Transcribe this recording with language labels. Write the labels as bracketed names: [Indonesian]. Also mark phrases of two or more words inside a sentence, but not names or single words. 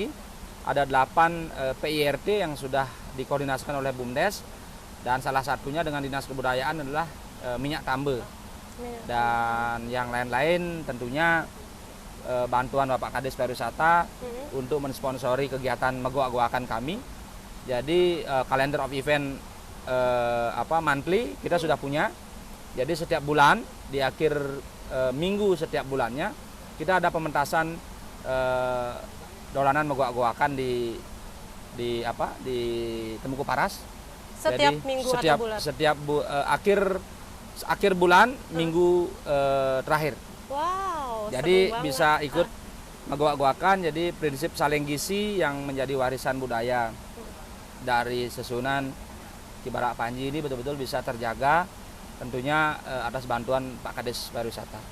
[Indonesian] Ada 8 PIRT yang sudah dikoordinasikan oleh BUMDes, dan salah satunya dengan Dinas Kebudayaan adalah minyak tambe. Dan yang lain-lain tentunya bantuan Bapak Kadis Pariwisata untuk mensponsori kegiatan megoak-goakan kami. Jadi [English] calendar of event monthly [Indonesian] kita sudah punya. Jadi setiap bulan di akhir minggu setiap bulannya kita ada pementasan dolanan megoak-goakan di Temuku Paras. Setiap Jadi, minggu setiap, atau bulan? Setiap akhir bulan minggu terakhir. Wow. Jadi seru banget. bisa ikut Megowak-gowakan jadi prinsip saling gizi yang menjadi warisan budaya dari Sesunan Kibarak Panji ini betul-betul bisa terjaga tentunya atas bantuan Pak Kades Pariwisata.